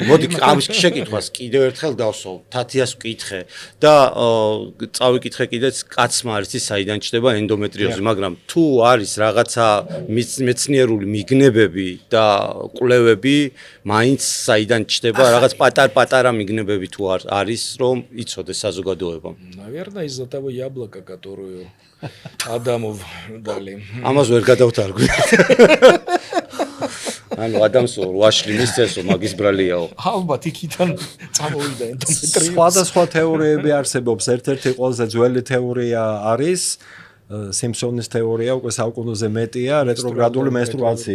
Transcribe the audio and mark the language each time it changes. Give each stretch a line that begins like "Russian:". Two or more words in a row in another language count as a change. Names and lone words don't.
Georgian: მოდი ამის შეკითხვას კიდევ ერთხელ დავსვავ, თათიას ვკითხე და წავიკითხე კიდეც კაცმა არის ის საიდან ჩდება ენდომეტრიოზი, მაგრამ თუ არის რაღაცა მეცნიერული მიგნებები და კვლევები, მაინც საიდან ჩდება რაღაც პატარ-პატარა მიგნებები თუ არის, რომ იცოდეს საზოგადოება.
Russian: Наверное, из-за того яблока, которое Адамов дали.
Georgian: ამას ვერ გადავთარგმნით. ანუ ადამიანს ვაშლი მისცესო მაგის ბრალიაო. ალბათ იქიდან წამოვიდა ენდომეტრიოზი. სხვადასხვა თეორიები არსებობს. ერთ-ერთი ყველაზე ძველი თეორია არის სიმფსონის თეორია, უკვე საუკუნეზე მეტია, რეტროგრადული მენსტრუაციის.